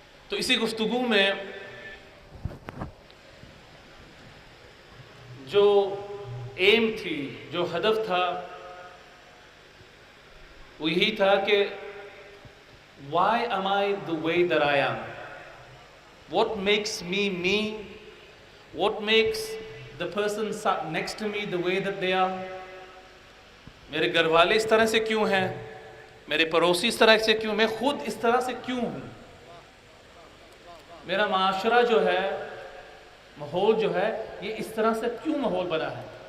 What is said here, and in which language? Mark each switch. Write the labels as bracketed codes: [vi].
[ur] تو اسی گفتگو میں جو ایم تھی، جو ہدف تھا، وہ یہی تھا کہ [en] why am I the way that I am? What makes me me? What makes the person next to me the way that they are? [ur] میرے گھر والے اس طرح سے کیوں ہیں؟ میرے پڑوسی اس طرح سے کیوں؟ میں خود اس طرح سے کیوں ہوں؟ میرا معاشرہ جو ہے، ماحول جو ہے، یہ اس طرح سے کیوں ماحول بنا ہے؟